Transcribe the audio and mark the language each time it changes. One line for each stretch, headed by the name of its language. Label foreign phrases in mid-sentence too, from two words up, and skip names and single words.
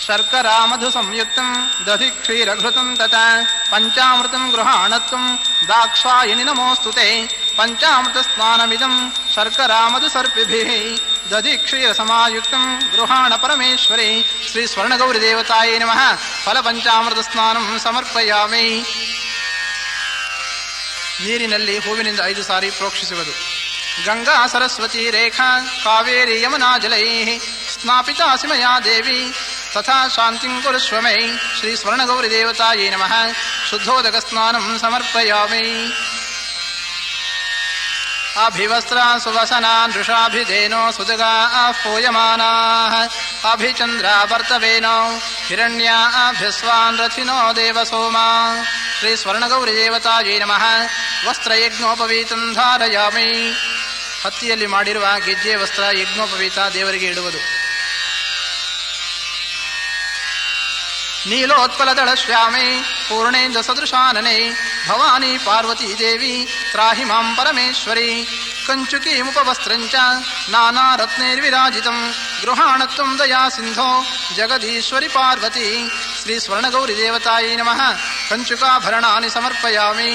Sanskrit: ಶರ್ಕರಾ ಮಧು ಸಂಯುಕ್ತಂ ದಧಿ ಕ್ಷೀರಘೃತಂ ತಥಾ ಪಂಚಾಮೃತಂ ಗೃಹಾಣತ್ವಂ ದಾಕ್ಷಾಯಣಿ ನಮೋಸ್ತುತೆ ಪಂಚಾಮೃತ ಸ್ನಾನಮಿದಂ ಶರ್ಕರಾ ಮಧು ಸರ್ಪಿಭಿಃ ದಧಿ ಕ್ಷೀರ ಸಮಾಯುಕ್ತಂ ಗೃಹಾಣ ಪರಮೇಶ್ವರಿ ಶ್ರೀ ಸ್ವರ್ಣಗೌರಿ ದೇವತಾಯೇ ನಮಃ ಫಲ ಪಂಚಾಮೃತ ಸ್ನಾನಂ ಸಮರ್ಪಯಾಮಿ.
Kannada: ನೀರಿನಲ್ಲಿ ಹೂವಿನಿಂದ 5 ಸಾರಿ ಪ್ರೋಕ್ಷಿಸುವುದು.
Sanskrit: ಗಂಗಾ ಸರಸ್ವತಿ ರೇಖಾ ಕಾವೇರಿ ಯಮುನಾ ಜಲೈ ಸ್ನಾಪಿತಾಸಿ ಮಯಾ ದೇವಿ ತಥಾ ಶಾಂತಿಂ ಕುರುಷ್ವ ಮೇ ಶ್ರೀ ಸ್ವರ್ಣಗೌರಿ ದೇವತಾಯೇ ನಮಃ ಶುದ್ಧೋದಕ ಸ್ನಾನಂ ಸಮರ್ಪಯಾಮಿ. ಅಭಿವಸ್ತ್ರಾ ಸುವಸನಾ ನೃಷಾಭಿಧೇನೋ ಸುಜಗಾ ಪೂಯಮಾನಾಃ ಅಭಿಚಂದ್ರಾ ವರ್ತವೇನೋ ಹಿರಣ್ಯಾಭ್ಯಸ್ವಾನ್ ರಥಿನೋ ದೇವಸೋಮಾ ಶ್ರೀ ಸ್ವರ್ಣಗೌರಿ ದೇವತಾಯೇ ನಮಃ ವಸ್ತ್ರಯಜ್ಞೋಪವೀತಂ ಧಾರಯಾಮಿ.
Kannada: ಹತ್ತಿಯಲ್ಲಿ ಮಾಡಿರುವ ಗೆಜ್ಜೆ ವಸ್ತ್ರ ಯಜ್ಞೋಪವೀತ ದೇವರಿಗೆ ಇಡುವುದು.
Sanskrit: ನೀಲೋತ್ಪಲದಳ ಶ್ಯಾಮೆ ಪೂರ್ಣೇಂದ್ರ ಸದೃಶಾನನೆ ಭವಾನಿ ಪಾರ್ವತೀ ದೇವಿ ತ್ರಾಹಿ ಮಾಂ ಪರಮೇಶ್ವರಿ ಕಂಚುಕಿ ಮುಪವಸ್ತ್ರಂಚ ನಾನಾ ರತ್ನೈರ್ವಿರಾಜಿತಂ ಗೃಹಾಣತ್ವಂ ದಯಾ ಸಿಂಧೋ ಜಗದೀಶ್ವರಿ ಪಾರ್ವತಿ ಶ್ರೀ ಸ್ವರ್ಣಗೌರಿ ದೇವತಾಯೇ ನಮಃ ಕಂಚುಕಾಭರಣಾನಿ ಸಮರ್ಪಯಾಮಿ.